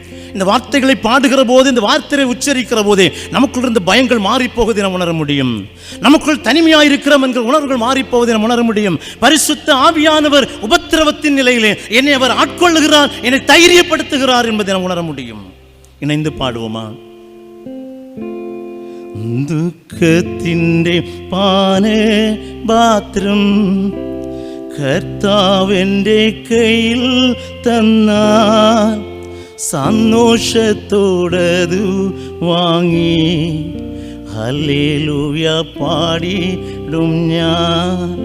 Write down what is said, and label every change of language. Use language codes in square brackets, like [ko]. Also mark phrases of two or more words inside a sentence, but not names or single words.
[ta] இந்த வார்த்தைகளை பாடுகிற போது, இந்த வார்த்தையை உச்சரிக்கிற போதே நமக்குள் இருந்த பயங்கள் மாறிப்போவதை நாம் உணர முடியும். நமக்குள் தனிமையாயிருக்கிறோம் என்கிற உணர்வுகள் மாறிப்போவதை நாம் உணர முடியும். பரிசுத்த ஆவியானவர் உபத்திரவத்தின் நிலையிலே என்னை அவர் ஆட்கொள்ளுகிறார், என்னை தைரியப்படுத்துகிறார் என்பதை நாம் உணர முடியும். இணைந்து பாடுவோமா? [ml] ദുഃഖത്തിൻ്റെ പാനപാത്രം കർത്താവിൻ്റെ കയ്യിൽ തന്നാൽ സന്തോഷത്തോടതു വാങ്ങി ഹല്ലേലൂയ പാടിടും ഞാൻ.